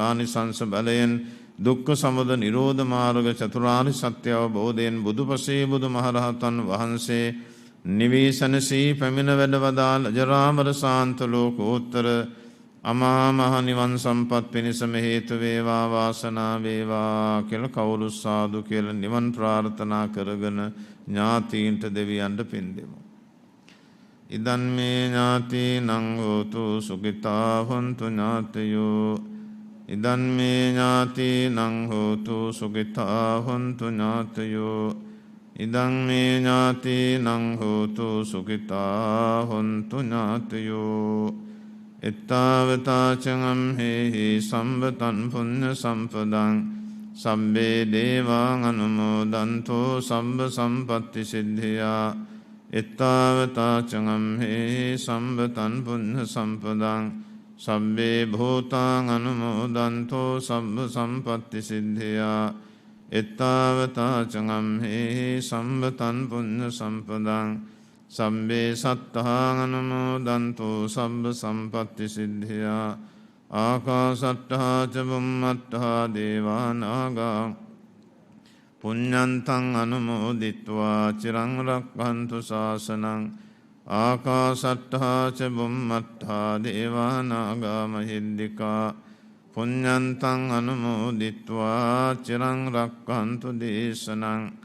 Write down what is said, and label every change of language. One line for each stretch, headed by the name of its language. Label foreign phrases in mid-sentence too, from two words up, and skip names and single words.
Sinhala: ආනිසංස බලයෙන් දුක්ඛ සමුදය නිරෝධ මාර්ග චතුරාර්ය සත්‍ය අවබෝධයෙන් බුදුපසේ බුදු මහරහතන් වහන්සේ නිවේසනසී පැමිණ වැඩවදාළ ජරාමර සාන්ත ලෝකෝත්තර අමා මහ නිවන් සම්පත් පිණිසම හේතු වේවා වාසනා වේවා කියලා කවුරු සාදු කියලා නිවන් ප්‍රාර්ථනා කරගෙන ඥාතීන්ට දෙවියන්ට පින් දෙමු.
Pali: ඉදන් මේ ඥාතීනං හෝතු සුඛිතා හොන්තු ඥාතයෝ ඉදන් මේ ඥාතීනං හෝතු සුඛිතා හොන්තු ඥාතයෝ ඉදං මේ ඥාතීනං හෝතු සුඛිතා හොන්තු ඥාතයෝ එත්තාවතාචං හේහි සම්බතං පුඤ්ඤ සම්පදං සම්බේ දේවාං අනුමෝදන්තෝ සම්බ සම්පත්ති සිද්ධියා එත්තාවතාචං හේහි සම්බතං පුඤ්ඤ සම්පදං සම්බේ භූතාං අනුමෝදන්තෝ සම්බ සම්පත්ති සිද්ධියා එත්තාවතාචං හේහි සම්බතං පුඤ්ඤ සම්පදං සම්බේ සත්තාං අනුමෝදන්තෝ සම්බ සම්පත්ති සිද්ධියා ආකාසට්ඨා ච බුම්මට්ඨා දේවා නාග පුඤ්ඤන්තං අනුමෝදිත්වා චිරං රක්ඛන්තු ශාසනං ආකාසට්ඨා ච බුම්මට්ඨා දේවා නාග මහිද්దికා පුඤ්ඤන්තං අනුමෝදිත්වා චිරං රක්ඛන්තු දේශනං